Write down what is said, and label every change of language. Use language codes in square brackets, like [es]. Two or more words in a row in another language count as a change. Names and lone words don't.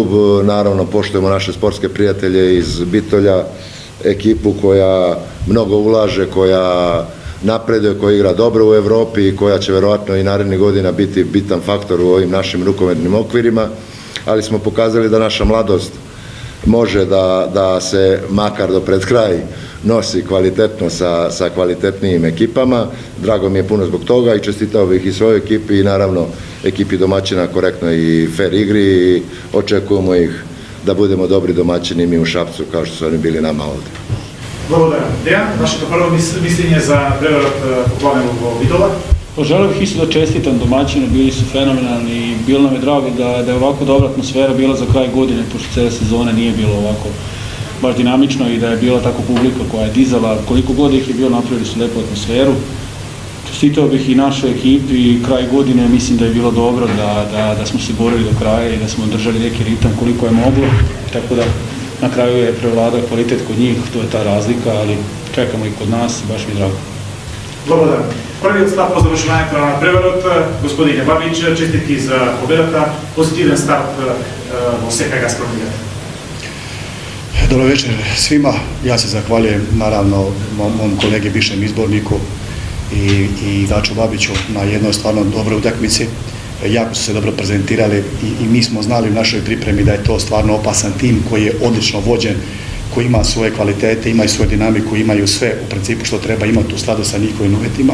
[sr] Naravno, poštujemo naše sportske prijatelje iz Bitolja, ekipu koja mnogo ulaže, koja napreduje, koja igra dobro u Europi i koja će vjerojatno i narednih godina biti bitan faktor u ovim našim rukometnim okvirima, ali smo pokazali da naša mladost može da se makar do pred kraj nosi kvalitetno sa kvalitetnijim ekipama. Drago mi je puno zbog toga i čestitao bih i svojoj ekipi i naravno ekipi domaćina korektno i fair igri i očekujemo ih da budemo dobri domaćini mi u Šapcu kao što su oni bili nama ovdje. [mk] Благодарам. Дејан, вашето прво мислење за преварот поплавен во Битола? [sr] Želeo bih isto da čestitam domaćinu, bili su fenomenalni i bilo nam je drago da je ovako dobra atmosfera bila za kraj godine, pošto cijela sezona nije bilo ovako baš dinamično i da je bila tako publika koja je dizala, koliko god ih je bilo, napravili su lepu atmosferu. Čestitao bih i našoj ekipi, kraj godine mislim da je bilo dobro, da smo se borili do kraja i da smo držali neki ritam koliko je moglo, tako da na kraju je prevladao kvalitet kod njih, to je ta razlika, ali čekamo i kod nas, baš mi je drago. [mk] Благодарам. Првиот став по завршувањето на преварот, господине Бабич, честитки за победата, позитивен старт во СК Газпром лигата. [hr] Dobro večer svima, ja se zahvaljujem naravno mom kolegi bivšem izborniku i Daču Babiću na jednoj stvarno dobroj utakmici. Jako su se dobro prezentirali i mi smo znali u našoj pripremi da je to stvarno opasan tim koji je odlično vođen, koji ima svoje kvalitete, ima i svoju dinamiku, imaju sve u principu što treba imati u skladu sa njihovim uvjetima.